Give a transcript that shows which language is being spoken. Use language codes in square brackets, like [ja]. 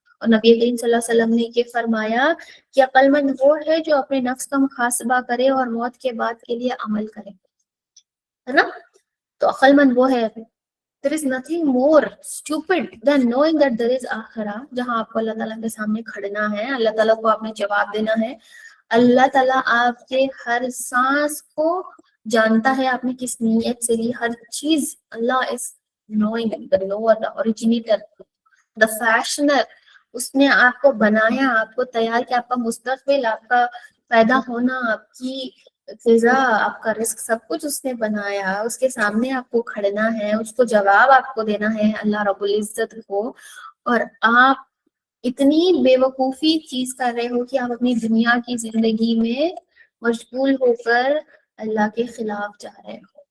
[ur] اور نبی کریم صلی اللہ علیہ وسلم نے یہ فرمایا کہ عقل مند وہ ہے جو اپنے نفس کا محاسبہ کرے اور موت کے بعد کے لیے عمل کرے، ہے نا. تو عقل مند وہ ہے. [en] There is nothing more stupid than knowing that there is [ur] آخرہ، جہاں آپ کو اللہ تعالیٰ کے سامنے کھڑنا ہے، اللہ تعالیٰ کو آپ نے جواب دینا ہے. اللہ تعالیٰ آپ کے ہر سانس کو جانتا ہے، آپ نے کس نیت سے لی ہر چیز. [en] Allah is knowing the knower, the originator, the fashioner. [ur] اس نے آپ کو بنایا، آپ کو تیار کیا، آپ کا مستقبل، آپ کا پیدا ہونا، آپ کی فضا، آپ کا رزق، سب کچھ اس نے بنایا. اس کے سامنے آپ کو کھڑنا ہے، اس کو جواب آپ کو دینا ہے، اللہ رب العزت کو. اور آپ اتنی بے وقوفی چیز کر رہے ہو کہ آپ اپنی دنیا کی زندگی میں مشغول ہو کر اللہ کے خلاف جا رہے ہو.